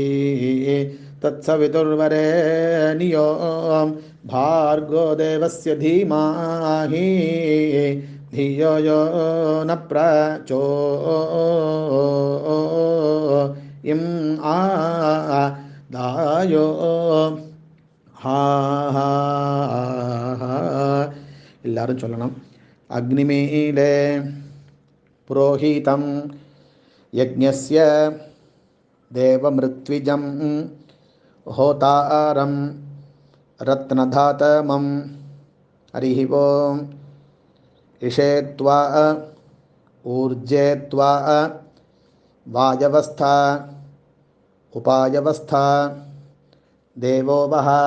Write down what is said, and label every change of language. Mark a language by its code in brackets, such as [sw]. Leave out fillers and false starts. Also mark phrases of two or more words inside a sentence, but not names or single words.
[sa] तत्सवितुर्वरेण्यो भार्गो देवस्य धीमहि धियो यो न प्रचोदयात् दायो हा हा [ta] எல்லாரும் சொல்லணும். [sa] अग्निमीळे पुरोहितं यज्ञस्य देवमृत्विजम् होतारं रत्नधातमं हरिः ओं इषेत्वा ऊर्जेत्वा वायवस्था उपायवस्था देवो वः